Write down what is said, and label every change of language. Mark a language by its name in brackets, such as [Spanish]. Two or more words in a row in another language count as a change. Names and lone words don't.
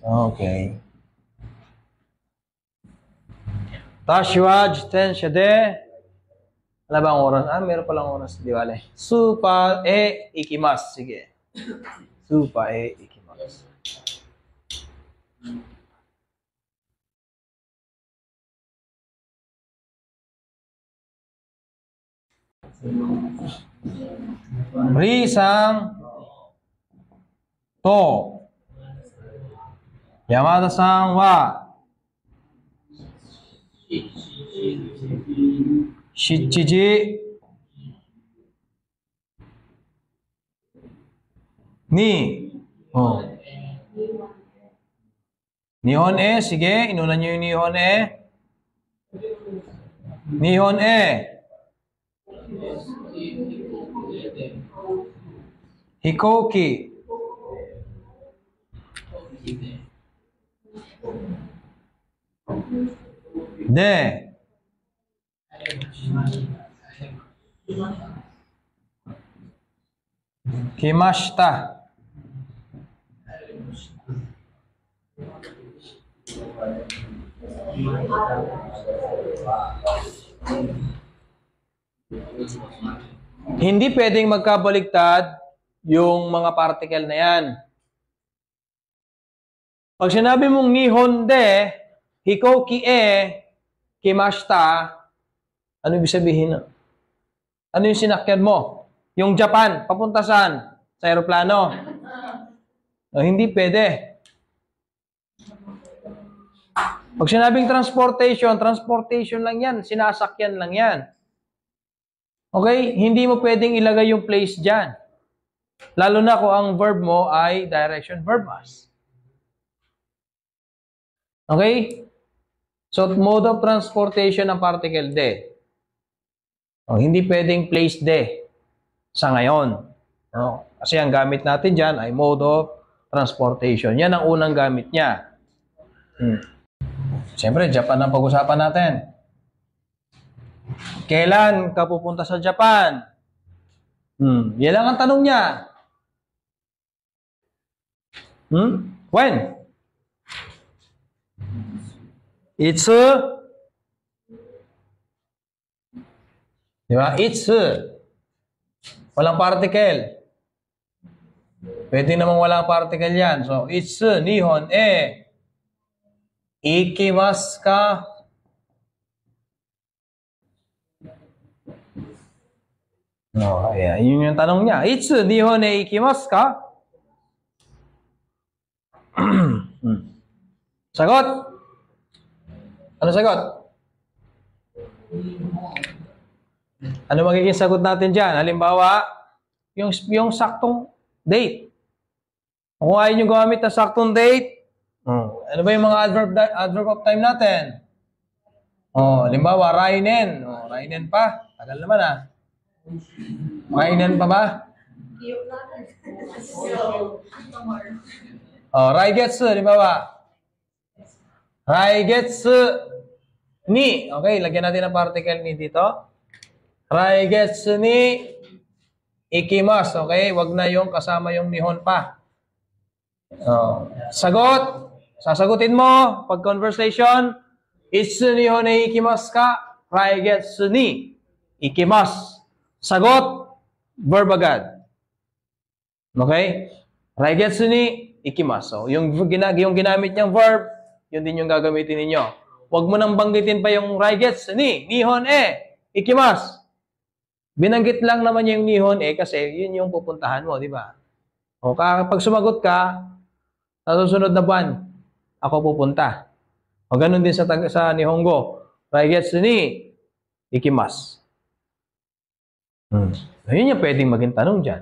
[Japanese] Okay. たしは自転車で, [Filipino] wala ba ang oras? Meron palang oras. Di bale. [Japanese] スーパー行きます. [Filipino] Sige. [Japanese] スーパー行きます. リーさんと山田さんは七時に [Filipino] Nihon sige, inuna nyo yung nihon Nihon e. [Japanese] Hikoki. De. Kimashita. [Filipino] Hindi pwedeng magkabaligtad yung mga particle na yan. Pag sinabi mong [Japanese] 日本で、飛行機へ、来ました, [Filipino] ano ibig sabihin? Ano yung sinakyan mo? Yung Japan, papunta saan? Sa aeroplano? No, hindi pwede. Pag sinabing transportation, transportation lang yan. Sinasakyan lang yan. Okay? Hindi mo pwedeng ilagay yung place dyan. Lalo na kung ang verb mo ay [English] direction verb [Filipino] as. Okay? So, [English] mode of transportation [Filipino] ng particle de. Oh, hindi pwedeng place de sa ngayon. Oh, kasi ang gamit natin dyan ay [English] mode of transportation. [Filipino] Yan ang unang gamit niya. Siyempre, Japan ang pag-usapan natin. Kailan ka pupunta sa Japan? Yan lang ang tanong niya. When? It's di ba? It's walang particle. Pwede namang walang particle yan. [English] So, it's [Japanese] 日本へ行きますか? [Filipino] No, ayan. Yun yung tanong niya. [Japanese] It's 日本へ行きますか? Sagot? [Filipino] Ano sagot? Ano magiging sagot natin dyan? Halimbawa, yung saktong date. Kung ayaw nyo gumamit ng saktong date, ano ba yung mga [English] adverb of time [Filipino] natin? Halimbawa, rainen. Rainen pa. Tagal naman ah. Rainen pa ba? Raigetsu. Halimbawa. [Japanese] 来月に. [Filipino] Okay, lagyan natin ang particle ni dito. [Japanese] 来月に行きます. [Filipino] Okay, wag na yung kasama yung nihon pa. Sagot. Sasagutin mo pag conversation. [Japanese] いつ日本へ行きますか? 来月に行きます. Sagot. [Filipino] Verb agad. Okay? [Japanese] 来月に行きます. [Filipino] Yung ginamit niyang verb, yun din yung gagamitin ninyo. Huwag mo nang banggitin pa yung [Japanese] 来月に日本へ行きます. [Filipino] Binanggit lang naman yung nihon kasi yun yung pupuntahan mo, di ba? O kapag sumagot ka, sa susunod na buwan, ako pupunta. O ganun din sa Nihongo. [Japanese] 来月に行きます. [Filipino] Yun yung pwedeng maging tanong dyan.